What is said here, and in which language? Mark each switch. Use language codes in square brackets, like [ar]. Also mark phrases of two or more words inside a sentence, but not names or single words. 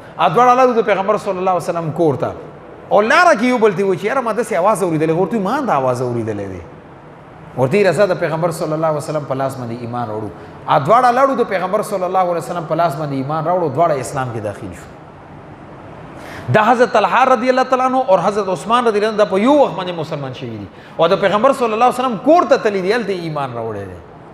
[ps] دواړه لاړو د پیغمبر [ar] صلی الله علیه وسلم [ps] کور ته، او لاره کې یو بل ته وایي چې یاره ما داسې اواز اورېدلی. ورته وایي ما دا اواز اورېدلی دی. ورته یې راځه د پیغمبر [ar] صلی الله علیه وسلم [ps] په لاس باندې ایمان راوړو. دواړه لاړو د پیغمبر [ar] صلی الله علیه وسلم [ps] په لاس باندې ایمان راوړو، دواړه اسلام کې داخل شو. دا حضرت طلحه [ar] رضی الله تعالی عنہ [ps] اور حضرت عثمان [ar] رضی الله عنہ [ps] په یو وخت باندې مسلمان شوي دي، او د پیغمبر [ar] صلی الله علیه وسلم [ps] کور ته تللی دی، هلته ایمان راوړی دی.